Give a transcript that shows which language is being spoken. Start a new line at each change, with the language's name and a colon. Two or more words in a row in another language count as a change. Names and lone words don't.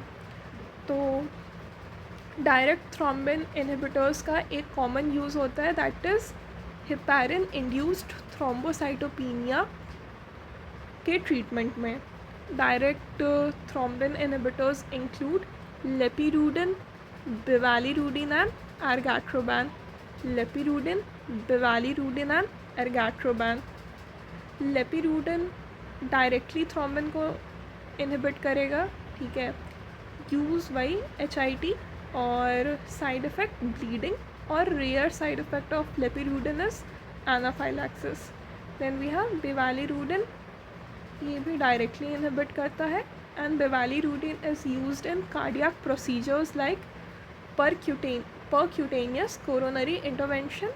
English: तो direct thrombin inhibitors
Hindi: का एक
English: common use
Hindi: होता है,
English: that is heparin induced thrombocytopenia
Hindi: के ट्रीटमेंट में।
English: direct thrombin inhibitors include lepirudin, bivalirudin and argatroban. lepirudin, bivalirudin and argatroban. lepirudin directly thrombin
Hindi: को इनहिबिट करेगा, ठीक है,
English: use by HIT, और side effect bleeding और rare side effect of lepirudin is anaphylaxis. then we have bivalirudin,
Hindi: ये भी
English: directly inhibit
Hindi: करता है,
English: and bivalirudin is used in cardiac procedures like percutaneous coronary intervention.